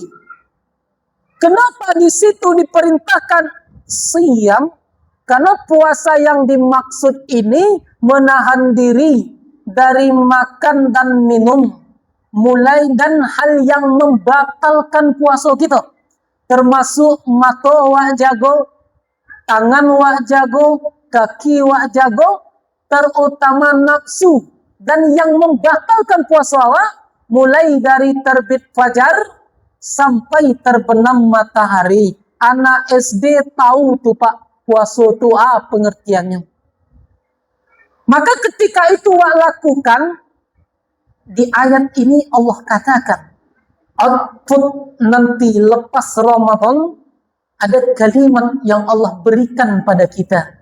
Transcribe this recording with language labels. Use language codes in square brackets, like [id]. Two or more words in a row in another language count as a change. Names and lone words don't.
[id] Kenapa di situ diperintahkan siyam? Karena puasa yang dimaksud ini menahan diri dari makan dan minum, mulai dan hal yang membatalkan puasa kita, termasuk mata wak jago, tangan wak jago, kaki wak jago, terutama nafsu, dan yang membatalkan puasa wak mulai dari terbit fajar sampai terbenam matahari. Anak SD tahu tuh Pak, puasa itu pengertiannya. Maka ketika itu wak lakukan, di ayat ini Allah katakan, output nanti lepas Ramadan, ada kalimat yang Allah berikan pada kita.